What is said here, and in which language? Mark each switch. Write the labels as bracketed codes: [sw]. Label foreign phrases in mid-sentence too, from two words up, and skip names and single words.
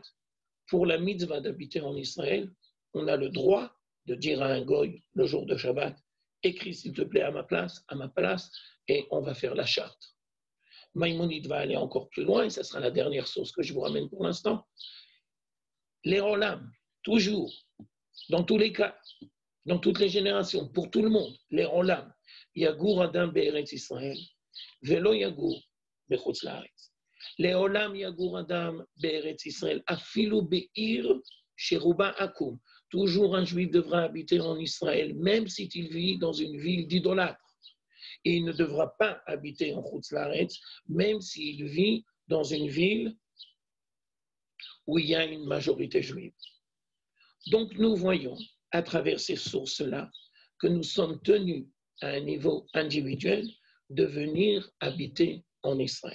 [fr] Pour la mitzvah d'habiter en Israël, on a le droit de dire à un goy le jour de Shabbat, écris s'il te plaît à ma place, et on va faire la charte. Maïmonide va aller encore plus loin, et ça sera la dernière source que je vous ramène pour l'instant. Les Olam, toujours, dans tous les cas, dans toutes les générations, pour tout le monde, les Olam, [he] יגור אדם בארץ ישראל ולא יגור בחוץ לארץ. לעולם יגור אדם בארץ ישראל אפילו בעיר שרובה עכו"ם. [fr] Toujours un juif devra habiter en Israël, même s'il vit dans une ville d'idolâtres. Et il ne devra pas habiter en [he] חוץ לארץ, [fr] même s'il vit dans une ville où il y a une majorité juive. Donc nous voyons à travers ces sources-là que nous sommes tenus à un niveau individuel de venir habiter en Israël.